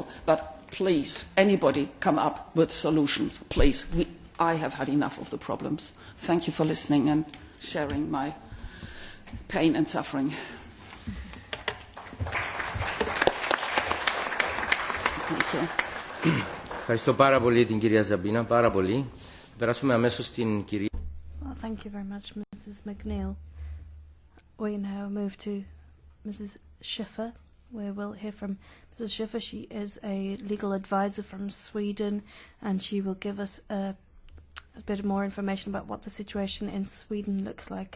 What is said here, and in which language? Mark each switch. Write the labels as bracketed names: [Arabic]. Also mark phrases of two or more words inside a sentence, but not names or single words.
[English] But please, anybody come up with solutions. Please, I have had enough of the problems. Thank you for listening and sharing my pain and suffering. Thank you. [Greek] Ευχαριστώ πάρα πολύ την κυρία Ζαμπίνα, πάρα πολύ. Περάσουμε αμέσως στην κυρία. [English] Well, thank you very much, Mrs. McNeil. We now move to Mrs. Schiffer, where we'll hear from Mrs. Schiffer. She is a legal advisor from Sweden, and she will give us a bit more information about what the situation in Sweden looks like.